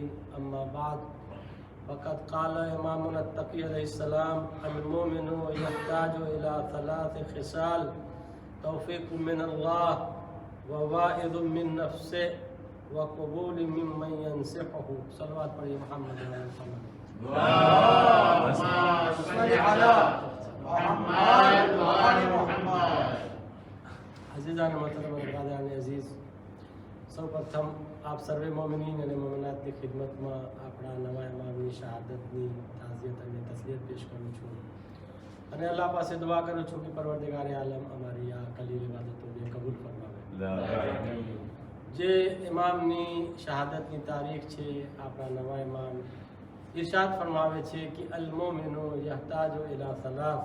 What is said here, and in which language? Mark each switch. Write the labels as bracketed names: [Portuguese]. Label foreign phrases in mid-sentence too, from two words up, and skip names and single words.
[Arabic] أما بعد، فقد قال إمامنا التقي عليه السلام: المؤمن يحتاج إلى 3 خصال: توفيق من الله، وواعظ من نفسه، وقبول ممن ينصحه. [Urdu] صلوات پڑھیے محمد وعلى محمد. [Arabic] اللهم صل على محمد وآل محمد. [Urdu] عزیزان محترم برادران عزیز، [Gujarati] સૌ પ્રથમ આપ સર્વે મોમિનીન અને મોમિનાતની ખિદમતમાં આપણા નવા ઇમામની શહાદતની તાઝિયત અને તસલીયત પેશ કરું છું અને અલ્લાહ પાસે દુઆ કરું છું કે પરવરદિગાર આલમ અમારી આ કલીલ ઇબાદતોને કબૂલ ફરમાવે. જે ઇમામની શહાદતની તારીખ છે, આપણા નવા ઇમામ ઇરશાદ ફરમાવે છે કે [Arabic] المؤمن يحتاج إلى 3.